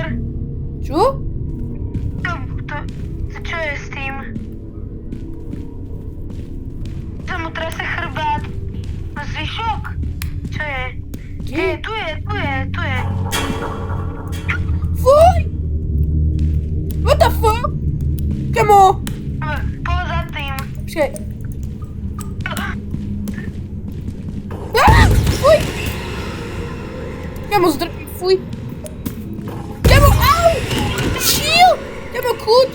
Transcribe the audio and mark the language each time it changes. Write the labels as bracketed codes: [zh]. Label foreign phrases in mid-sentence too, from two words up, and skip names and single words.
[sk] Čo? To čo je s tým? Sa mu trase chrbát. Zvyšok? Čo je? Kde? Tu je. Fuj! [en] What the fuck? [sk] Kamo? Poď za tým. Počkaj. Fuj! Kamo, fuj. Kamo, au! Chill! Kamo, kľud.